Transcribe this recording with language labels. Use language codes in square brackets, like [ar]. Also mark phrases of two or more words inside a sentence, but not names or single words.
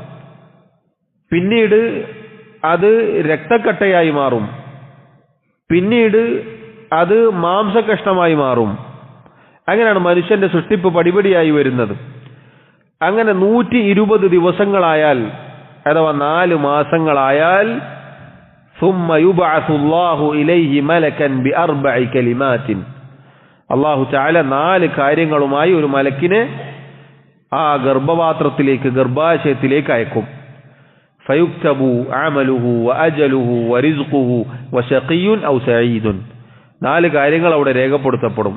[ml] പിന്നീട് അത് രക്തക്കട്ടയായി മാറും. പിന്നീട് അത് മാംസകഷ്ണമായി മാറും. അങ്ങനെയാണ് മനുഷ്യന്റെ സൃഷ്ടിപ്പ് പടിപടിയായി വരുന്നത്. അങ്ങനെ 120 ദിവസങ്ങളായാൽ അഥവാ 4 മാസങ്ങളായാൽ [ar] ثم يبعث الله إليه ملكا بأربع كلمات الله تعالى [ml] 4 കാര്യങ്ങളുമായി ഒരു മലക്കിനെ ആ ഗർഭാശയത്തിലേക്ക് അയക്കും. [ar] فيكتب عمله وأجله ورزقه وشقي أو سعيد. [ml] 4 കാര്യങ്ങൾ അവിടെ രേഖപ്പെടുത്തപ്പെടും.